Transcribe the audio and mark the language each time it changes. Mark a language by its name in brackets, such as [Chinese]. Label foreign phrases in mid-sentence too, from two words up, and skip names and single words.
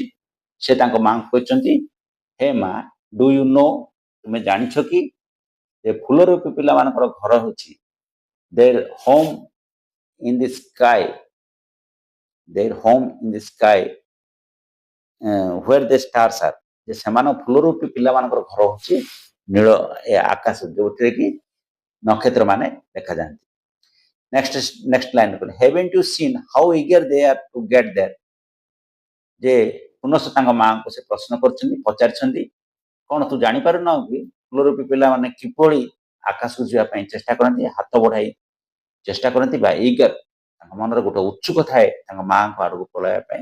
[Odia] ସେ ତାଙ୍କ ମାଆଙ୍କୁ କହିଛନ୍ତି, ହେ ମା [English] do you know, [Odia] ତୁମେ ଜାଣିଛ କି ଯେ ଫୁଲ ରୂପୀ ପିଲାମାନଙ୍କର ଘର ହେଉଛି [English] their home in the sky, their home in the sky where the stars are, [Odia] ଯେ ସେମାନଙ୍କ ଫୁଲ ରୂପୀ ପିଲାମାନଙ୍କର ଘର ହେଉଛି ନୀଳ ଏ ଆକାଶ, ଯୋଉଥିରେ କି ନକ୍ଷତ୍ର ମାନେ ଦେଖାଯାନ୍ତି। [English] next line [Odia] କହିଲେ, [English] haven't you seen how eager they are to get there? [Odia] ଯେ ପୁନଶ୍ଚ ତାଙ୍କ ମାଆଙ୍କୁ ସେ ପ୍ରଶ୍ନ କରିଛନ୍ତି, ପଚାରିଛନ୍ତି କଣ ତୁ ଜାଣିପାରୁନାହୁ କି ଫୁଲ ରୂପୀ ପିଲାମାନେ କିଭଳି ଆକାଶକୁ ଯିବା ପାଇଁ ଚେଷ୍ଟା କରନ୍ତି, ହାତ ବଢାଇ ଚେଷ୍ଟା କରନ୍ତି ବା ଇଗର, ତାଙ୍କ ମନରେ ଗୋଟେ ଉତ୍ସୁକ ଥାଏ ତାଙ୍କ ମାଆଙ୍କ ଆଡକୁ ପଳାଇବା ପାଇଁ।